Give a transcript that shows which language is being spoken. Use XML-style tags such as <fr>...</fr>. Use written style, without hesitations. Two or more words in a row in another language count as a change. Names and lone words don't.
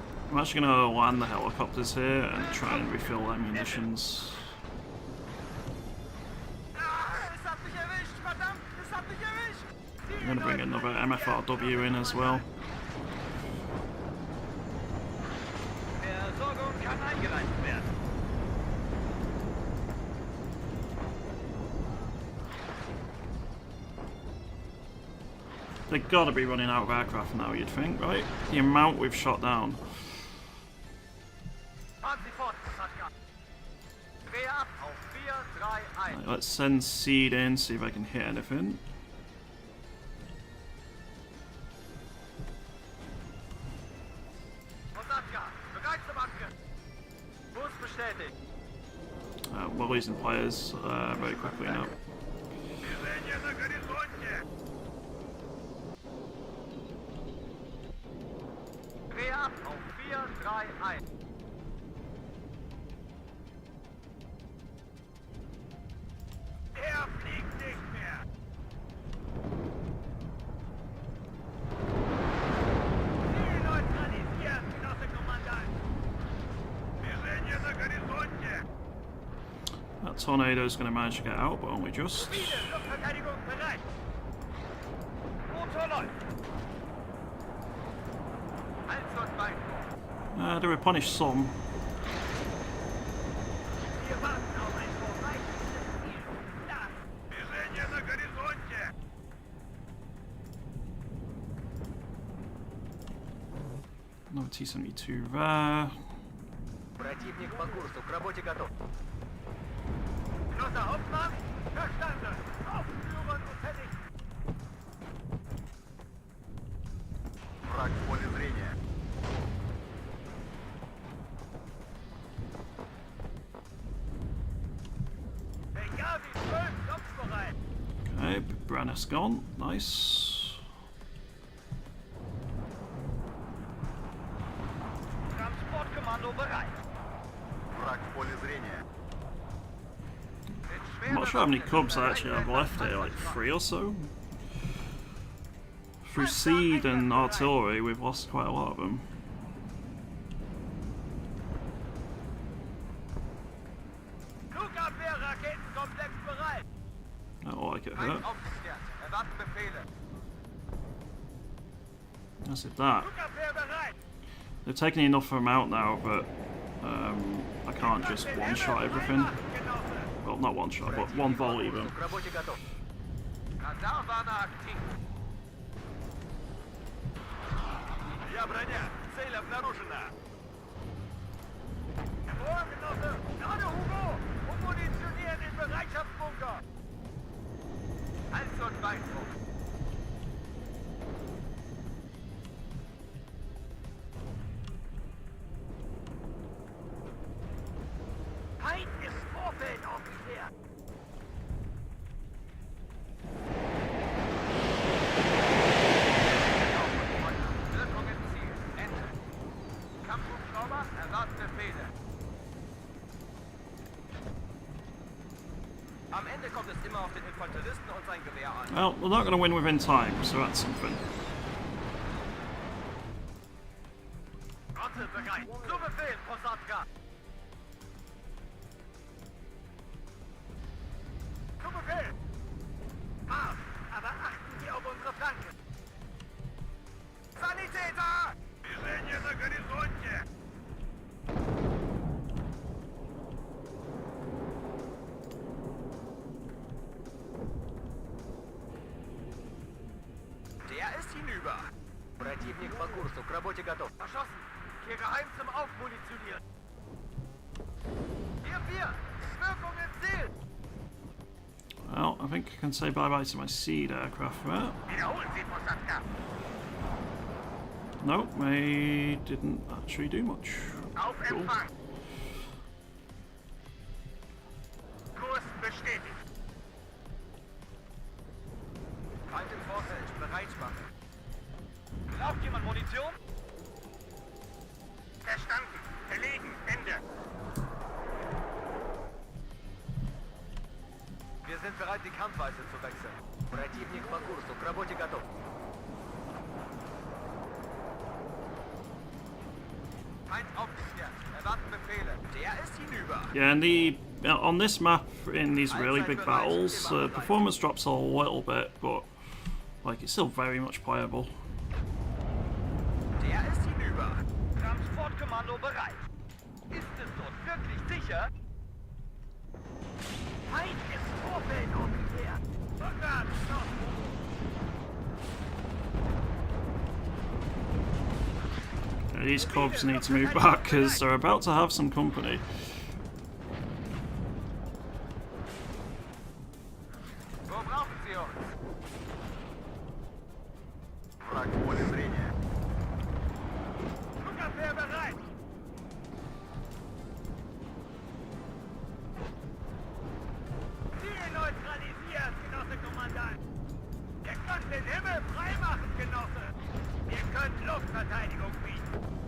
<en>I'm actually going to land the helicopters here and try and refill their munitions.</en> <de>Es hat mich erwischt, verdammt, es hat mich erwischt.</de> <en>I'm going to bring another MFRW in as well.</en> <de>Versorgung kann eingeleitet werden.</de> <en>They've got to be running out of aircraft now, you'd think, right? The amount we've shot down.</en> <de>Fahren Sie fort, Satka. Dreh ab auf 4, 3, 1.</de> <en>Right, let's send Seed in, see if I can hit anything.</en> <de>Satka, bereit zum Angriff. Kurs bestätigt.</de> <en>We're losing players very quickly now.</en> <ru>Движение на горизонте!</ru> <de>Dreh ab auf 4, 3, 1. Er fliegt nicht mehr! Ziel neutralisiert, Genosse Kommandant.</de> <ru>Движение на горизонте!</ru> <en>That tornado's going to manage to get out, but only just.</en> <de>Ziele, Luftverteidigung bereit. Motor läuft. Halt und Bein.</de> <en>They replenish some.</en> <de>Wir warten auf ein vorbeischießendes Ziel. Da. Движение на горизонте!</de> <en>Another T-72 there.</en> <ru>Противник по курсу, к работе готов.</ru> <de>Genosse Hauptmann, verstanden. Aufführen und fertig.</de> <ru>Враг в поле зрения.</ru> <de>Der Javi 12 kampfbereit.</de> <en>Okay, Brannis gone. Nice.</en> <de>Transportkommando bereit.</de> <ru>Враг в поле зрения.</ru> <en>I'm not sure how many Cubs I actually have left here, like 3 or so. Through Seed and Artillery, we've lost quite a lot of them.</en> <de>Flugabwehr-Raketenkomplex bereit.</de> <en>I don't like it hurt.</en> <de>Aufgeklärt. Erwarten Befehle.</de> <en>That's it, that.</en> <de>Flugabwehr bereit.</de> <en>They've taken enough of them out now, but I can't just one-shot everything. Well, not one-shot, but one volley them.</en> <ru>К работе готов.</ru> <de>Radarwarner aktiv.</de> <ru>Я броня. Цель обнаружена.</ru> <de>Jawohl, Genosse. Gerade, Hugo. Ummunitionieren den Bereitschaftsbunker. Halt und Beindruck. Feind ist Vorfeld aufgeklärt. Wirkung im Ziel. Ende. Kampfhubschrauber, erwarten Befehle. Am Ende kommt es immer auf den Infanteristen und sein Gewehr an.</de> <en>Well, we're not going to win within time, so that's something.</en> <de>Rotte bereit. Zu Befehl, Posadka. Zu Befehl. Marsch, aber achten Sie auf unsere Flanken. Sanitäter!</de> <ru>Движение на горизонте!</ru> <de>Der ist hinüber.</de> <ru>Противник по курсу, к работе готов.</ru> <de>Verschossen. Hier geheim zum Aufmunitionieren. Hier 4. Wirkung im Ziel.</de> <en>Well, I think I can say bye-bye to my Seed aircraft there.</en> <de>Wiederholen Sie, Posadka!</de> <en>Nope, they didn't actually do much.</en> <de>Auf</de> <en>Cool.</en> <de>Empfang! Kurs bestätigt! Feind im Vorfeld, Bereitschaft. Braucht jemand Munition? Verstanden! Verlegen! Ende! Wir sind bereit, die Kampfweise zu wechseln.</de> <ru>Противник по курсу, к работе готов.</ru> <de>Der ist hinüber.</de> <en>Yeah, and on this map, in these really big battles, performance drops a little bit, but like it's still very much playable.</en> <de>Der ist hinüber. Transportkommando bereit. Ist es dort wirklich sicher? Feind ist Vorfeld umgekehrt. Rückwärts,</de> <en>These cubs need to move back because they're about to have some company.</en> <de>Wo brauchen Sie uns?</de> <ru>Враг в поле зрения.</ru> <de>Flugabwehr bereit. Ziel neutralisiert, Genosse Kommandant. Ihr könnt den Himmel freimachen, Genosse. Ihr könnt Luftverteidigung bieten.</de>